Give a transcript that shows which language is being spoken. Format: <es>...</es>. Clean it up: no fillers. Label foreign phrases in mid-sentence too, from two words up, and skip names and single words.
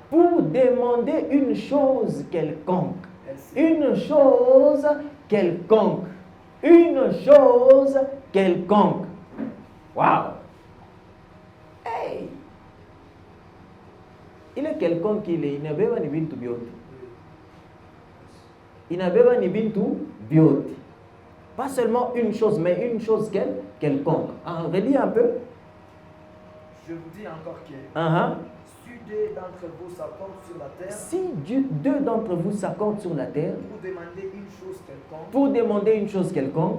<fr>pour demander une chose quelconque. Une chose quelconque. Une chose quelconque. Wow. Hey. Il est quelconque qu'il est. Il n'a pas ni</fr> <lua>bintu bioti.</lua> <fr>Il n'a pas ni</fr> <lua>bintu bioti.</lua> <fr>Pas seulement une chose, mais une chose quelconque. Relis un peu. Je vous dis encore que si 2 d'entre vous s'accordent sur la terre, si 2 d'entre vous s'accordent sur la terre, pour demander une chose quelconque,</fr>